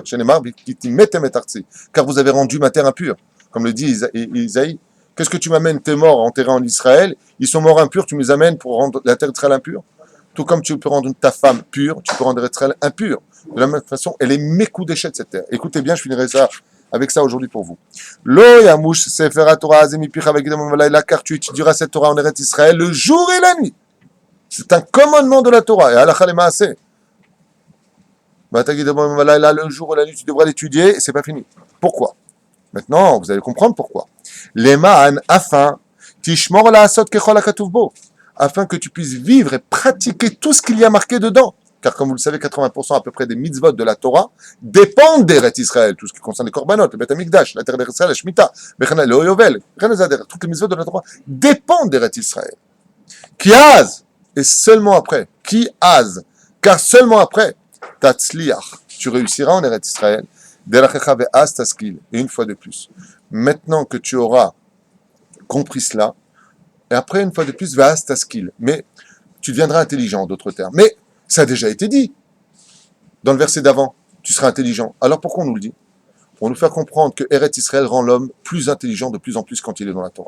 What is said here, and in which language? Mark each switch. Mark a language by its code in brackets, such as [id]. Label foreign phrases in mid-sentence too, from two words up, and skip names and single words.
[fr] Car vous avez rendu ma terre impure. Comme le dit Isaïe. Qu'est-ce que tu m'amènes tes morts enterrés en Israël? Ils sont morts impurs, tu me les amènes pour rendre la terre d'Israël impure? Tout comme tu peux rendre ta femme pure, tu peux rendre Israël impure. De la même façon, elle est Mekudeshet cette terre. Écoutez bien, je finirai ça avec ça aujourd'hui pour vous. [he] לא ימוש ספר תורה הזה מפיך והגית ולילה, [fr] car tu étudieras cette Torah en Eretz Israël le jour et la nuit. C'est un commandement de la Torah. Et [he] הלכה למעשה. [fr] Le jour et la nuit, tu devras l'étudier et c'est pas fini. Pourquoi? Maintenant, vous allez comprendre pourquoi. Leman, afin que tu puisses vivre et pratiquer tout ce qu'il y a marqué dedans. Car comme vous le savez, 80% à peu près des mitzvot de la Torah dépendent d'Eretz Israël. Tout ce qui concerne les korbanot, le Beth Amikdash, la terre d'Israël, la Shemitah, le Oyovel, toutes les mitzvot de la Torah dépendent d'Eretz Israël. Qui az, et seulement après, qui az, car seulement après, tatzliach, tu réussiras en Eretz Israël, [he] דרכך ואז תשכיל, [fr] et une fois de plus. Maintenant que tu auras compris cela, et après, une fois de plus, [he] ואז תשכיל, [fr] mais tu deviendras intelligent, en d'autres termes. Mais ça a déjà été dit dans le verset d'avant, tu seras intelligent. Alors pourquoi on nous le dit? Pour nous faire comprendre que Eretz Israël rend l'homme plus intelligent de plus en plus quand il est dans la Torah.